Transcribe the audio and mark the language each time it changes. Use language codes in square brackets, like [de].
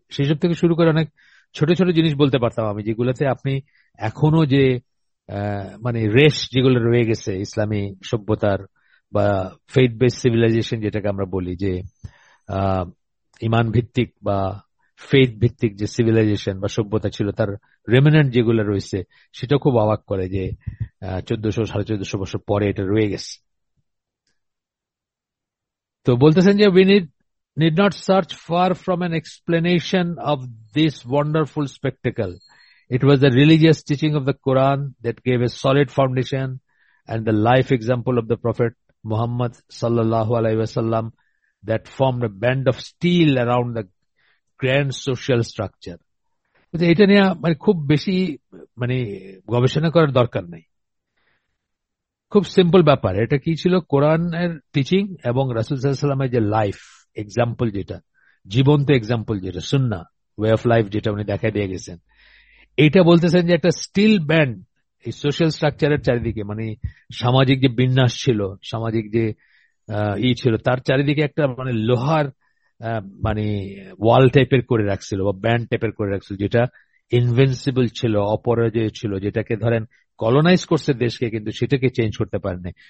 [bn] সব থেকে শুরু করে অনেক ছোট ছোট জিনিস বলতে পারতাম আমি, যেগুলোতে আপনি এখনো যে মানে রেশ যেগুলো রয়ে গেছে ইসলামী সভ্যতার বা ফেইথ বেস সিভিলাইজেশন যেটাকে আমরা বলি, যে আহ ইমান ভিত্তিক বা ফেইথ ভিত্তিক যে সিভিলাইজেশন বা সভ্যতা ছিল, তার রেমিনেন্ট যেগুলো রয়েছে, সেটা খুব অবাক করে যে 1400 - 1450 বছর পরে এটা রয়ে গেছে। তো বলতেছেন যে [en] we need not search far from an explanation of this wonderful spectacle. It was the religious teaching of the Quran that gave a solid foundation, and the life example of the Prophet Muhammad sallallahu alaihi wasallam that formed a band of steel around the grand social structure. [bn] এটা নিয়ে মানে খুব বেশি মানে গবেষণা করার দরকার নেই, খুব সিম্পল ব্যাপার। এটা কি ছিল? কোরআনের টিচিং এবং রাসূল সাল্লাল্লাহু আলাইহি ওয়াসাল্লামের যে লাইফ এক্সাম্পল, যেটা জীবন্ত এক্সাম্পল, যেটা সুন্নাহ ওয়ে অফ লাইফ, যেটা উনি দেখাই দিয়ে গেছেন, এইটা বলতেছেন যে একটা স্টিল ব্যান্ড এই সোশ্যাল স্ট্রাকচারের চারিদিকে, মানে সামাজিক যে বিন্যাস ছিল, সামাজিক যে ছিল, তার চারিদিকে একটা মানে লোহার মানে ওয়াল টাইপের করে রাখছিল বা ব্যান্ড টাইপের করে রাখছিল, যেটা ইনভিনসিবল ছিল, অপরাজেয় ছিল, যেটাকে ধরেন কলোনাইজ করছে দেশকে, কিন্তু সেটাকে চেঞ্জ করতে পারেনি।